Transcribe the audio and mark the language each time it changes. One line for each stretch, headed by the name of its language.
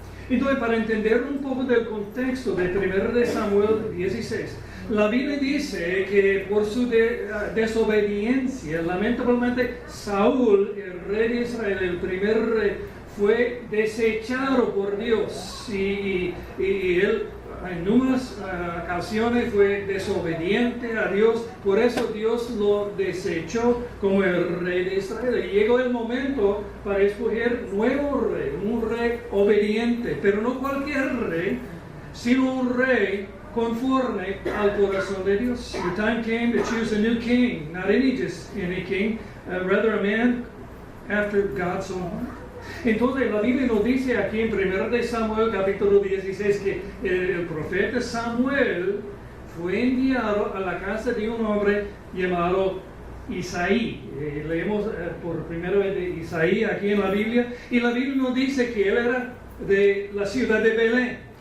Spanish: Entonces, para entender un poco del contexto de 1 de Samuel 16, la Biblia dice que por su desobediencia, lamentablemente, Saúl, el rey de Israel, el primer rey, fue desechado por Dios y él en unas ocasiones fue desobediente a Dios, por eso Dios lo desechó como el rey de Israel. Y llegó el momento para escoger nuevo rey, un rey obediente, pero no cualquier rey, sino un rey conforme al corazón de Dios.
English: The time came to choose a new king, not any king, rather a man after God's own heart.
Spanish: Entonces la Biblia nos dice aquí en 1 de Samuel capítulo 16 que el profeta Samuel fue enviado a la casa de un hombre llamado Isaí. Leemos por primera vez de Isaí aquí en la Biblia, y la Biblia nos dice que él era de la ciudad de Belén.